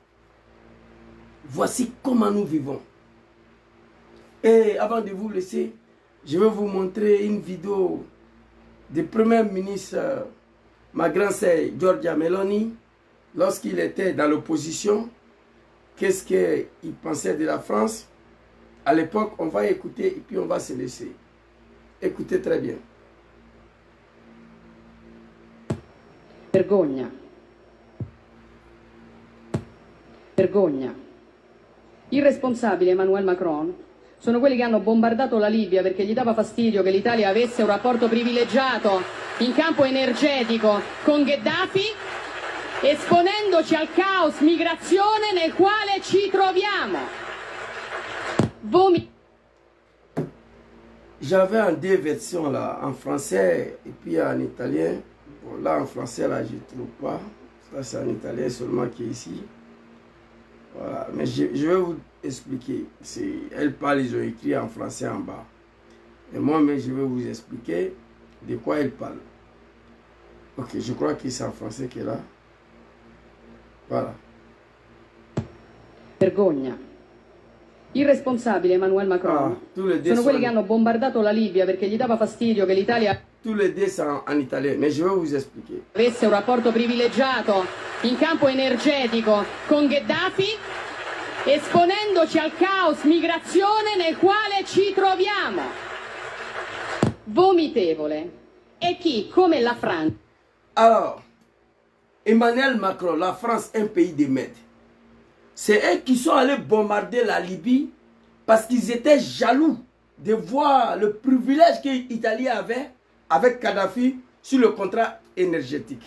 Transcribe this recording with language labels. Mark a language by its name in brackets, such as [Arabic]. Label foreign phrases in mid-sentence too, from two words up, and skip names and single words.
[French] Voici comment nous vivons. Et avant de vous laisser, je vais vous montrer une vidéo du Premier ministre, ma grand-sœur Giorgia Meloni, lorsqu'il était dans l'opposition. Qu'est-ce qu'il pensait de la France? À l'époque, on va écouter et puis on va se laisser. Écoutez très bien. [Italian] Vergogna. Vergogna. I responsabili, Emmanuel Macron, sono quelli che hanno bombardato la Libia perché gli dava fastidio che l'Italia avesse un rapporto privilegiato in campo energetico con Gheddafi, esponendoci al caos migrazione nel quale ci troviamo. [French] J'avais en deux versions là, en français et puis en italien. Bon, là en français là je ne trouve pas. Ça c'est en italien seulement qui est ici. Voilà, mais je vais vous expliquer. Elle parle, ils ont écrit en français en bas. Et moi-même, je vais vous expliquer de quoi elle parle. Ok, je crois que c'est en français qu'elle est là. Voilà. [Italian] Vergogna. I responsabili, Emmanuel Macron, sono quelli che hanno bombardato la Libia perché gli dava fastidio che l'Italia... [French] Tous les deux sont en italien, mais je vais vous expliquer. [Italian] Avesse un rapporto privilegiato in campo energetico con Gheddafi, esponendoci al caos migrazione nel quale ci troviamo. Vomitevole. E chi, come la Francia... [French] Alors, Emmanuel Macron, la France, un pays de merde. C'est eux qui sont allés bombarder la Libye parce qu'ils étaient jaloux de voir le privilège que l'Italie avait avec Kadhafi sur le contrat énergétique.